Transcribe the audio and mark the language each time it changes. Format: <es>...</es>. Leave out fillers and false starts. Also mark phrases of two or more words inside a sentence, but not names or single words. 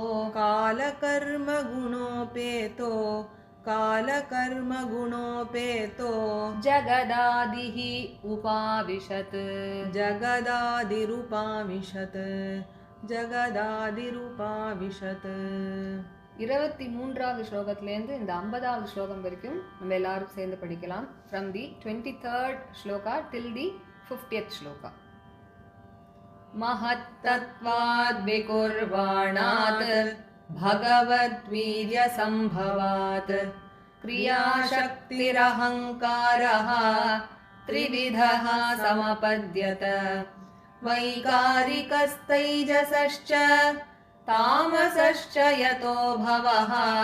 <sa>कालकर्मगुणोपेतो कालकर्मगुणोपेतो जगदादिः उपाविशत् जगदादिरुपाविशत् जगदादिरुपाविशत्</sa> <ta>23வது ஸ்லோகத்திலேருந்து இந்த 50வது ஸ்லோகம் வரைக்கும் நம்ம எல்லாரும் சேர்ந்து படிக்கலாம்.</ta> <en>From the 23rd shloka till the 50th shloka.</en> <sa>महत्तत्वाद् विकुर्वाणात् भगवद्वीर्यसम्भवात् क्रियाशक्तिरहङ्कारः त्रिविधः समपद्यत वैकारिकस्तैजसश्च तामसश्च यतो भवः</sa>